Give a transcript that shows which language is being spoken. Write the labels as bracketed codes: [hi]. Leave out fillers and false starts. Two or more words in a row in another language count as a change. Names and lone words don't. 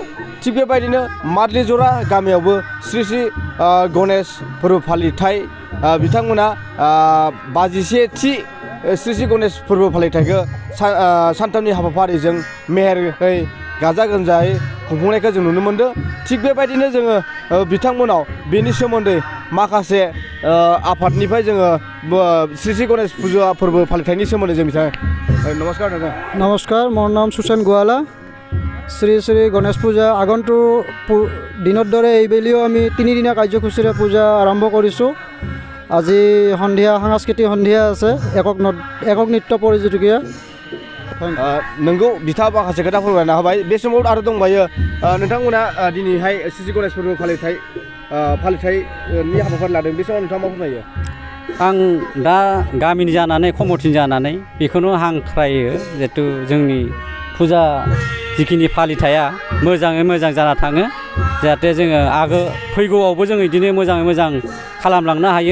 [brx] थिग बेबायदिनो माद्लिजरा गामियावबो श्री श्री गणेश फोरबो फालिथाय बिथांमोना 51थि श्री श्री गणेश फोरबो फालिथायखौ सानथामनि हाबाफारिजों मेहेरै गाजा गोमजायै खुंफुंनायखौ जों नुनो मोनदों। थिग बेबायदिनो जोङो बिथांमोनाव बेनि सोमोन्दै माखासे आफादनिफ्राय जोङो श्री श्री गणेश फुजा फोरबो फालिथायनि सोमोन्दै जों बिथां नमस्कार दादा। [as] নমস্কাৰ, মোৰ নাম सुसेन गोवाला। श्री श्री गणेश पूजा আগন্তুক দিনৰ দৰে এইবেলিও আমি 3 দিনীয়া কাৰ্যসূচীৰে পূজা আৰম্ভ কৰিছোঁ। আজি সন্ধিয়া সাংস্কৃতিক সন্ধিয়া আছে, একক নৃত্য প্ৰতিযোগিতা। [brx] नोंगौ बिथा माखासे खोथा फोरमायना होबाय। बे समाव आरो दंबायो नोंथांमोना दिनैहाय श्री श्री गणेश फोरबो फालिथायनि हाबाफारि लादों। बे समाव नोंथाङा मा फोरमायो? आं दा गामिनि जानानै कमिटिनि जानानै बेखौनो हांख्रायो, जिहेथु जोंनि फुजा जिखिनि फालिथाया मोजाङै मोजां जाना थाङो, जाहाथे जोङो फैगौआवबो जों बिदिनो मोजाङै मोजां खालामलांनो हायो।